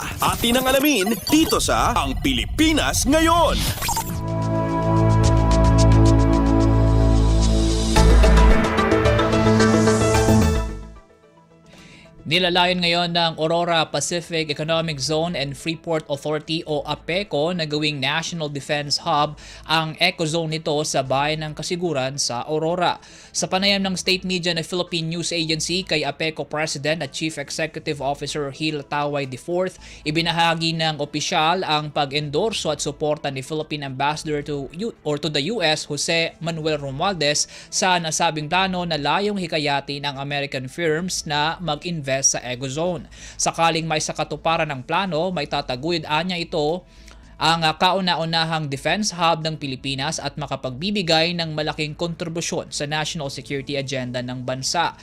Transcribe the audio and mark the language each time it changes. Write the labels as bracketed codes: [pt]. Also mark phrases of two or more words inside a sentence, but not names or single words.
[tl] Atin ang alamin dito sa Ang Pilipinas Ngayon. Nilalayon ngayon ng Aurora Pacific Economic Zone and Freeport Authority o APECO na gawing National Defense Hub ang ecozone nito sa bayan ng Kasiguran sa Aurora. Sa panayam ng state media na Philippine News Agency kay APECO President at Chief Executive Officer Hil Taway IV, ibinahagi ng opisyal ang pag-endorso at suporta ni Philippine Ambassador to the US Jose Manuel Romualdez sa nasabing plano na layong hikayatin ang [en] American firms [tl] na mag-invest sa ecozone. Sakaling may sakatuparan ng plano, may tataguyod anya ito ang kauna-unahang [en] defense hub [tl] ng Pilipinas at makapagbibigay ng malaking kontribusyon sa [en] national security agenda [tl] ng bansa.